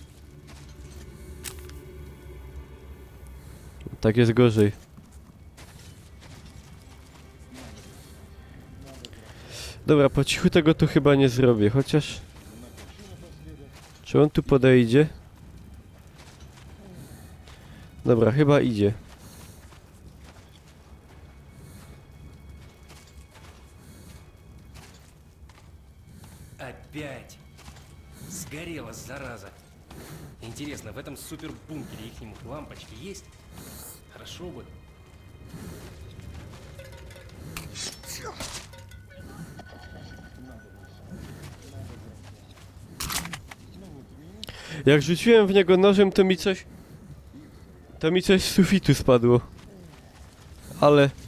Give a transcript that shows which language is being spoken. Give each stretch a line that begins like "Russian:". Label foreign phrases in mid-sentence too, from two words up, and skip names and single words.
Polish: Tak jest gorzej. Dobra, po cichu tego tu chyba nie zrobię, chociaż... Czy on tu podejdzie? Dobra, chyba idzie.
Russian: Опять! Сгорела, зараза! Интересно, в этом супербункере их лампочки есть? Хорошо бы.
Polish: Jak rzuciłem w niego nożem, to mi coś... z sufitu spadło. Ale...